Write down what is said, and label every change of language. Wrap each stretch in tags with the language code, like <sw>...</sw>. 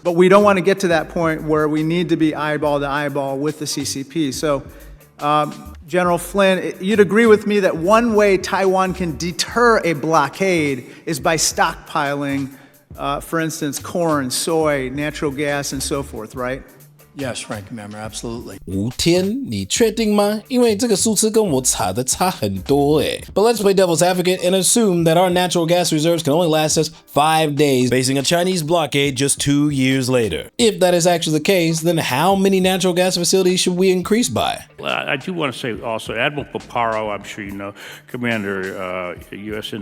<en>But we don't want to get to that point where we need to be eyeball to eyeball with the CCP. So General Flynn, you'd agree with me that one way Taiwan can deter a blockade is by stockpiling, for instance, corn, soy, natural gas, and so forth, right? Yes, Ranking Member, absolutely.</en> <zh>5天，你确定吗？因为这个数字跟我查的差很多诶。</zh> <en>But let's play devil's advocate and assume that our natural gas reserves can only last us 5 days, facing a Chinese blockade just 2 years later. If that is actually the case, then how many natural gas facilities should we increase by? I do want to say also, Admiral Paparo, I'm sure you know, Commander U.S.</en>